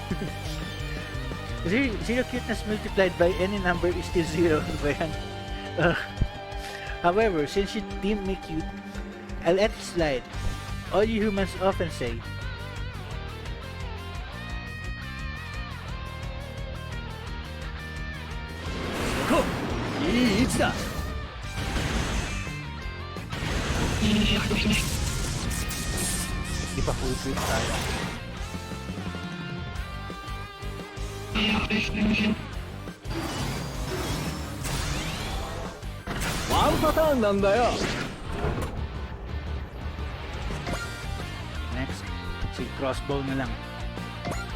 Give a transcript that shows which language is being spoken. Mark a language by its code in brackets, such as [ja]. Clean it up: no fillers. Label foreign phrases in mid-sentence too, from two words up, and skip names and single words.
[en] Zero cuteness multiplied by any number is still zero. However, since you deem me cute, I'll let it slide. All you humans often say. Go! [ja] いい位置だ。 [tl] Di pa [en] full grip [tl] tayo. [en] One pattern [ja] なんだよ。 [tl] Next, si crossbow na lang.